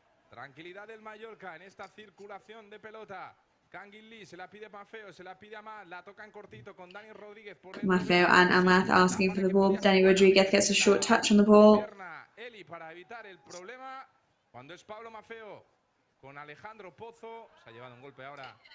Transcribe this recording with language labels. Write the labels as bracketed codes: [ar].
[es] Tranquilidad del Mallorca en esta circulación de pelota. Kangin Lee se la pide Maffeo, se la pide Amat, la toca en cortito con Dani Rodríguez. [en] Maffeo and Amat asking for the ball. Dani Rodríguez gets a short touch on the ball. [es] Eli para evitar el problema cuando es Pablo Maffeo con Alejandro Pozo. Se ha llevado un golpe ahora.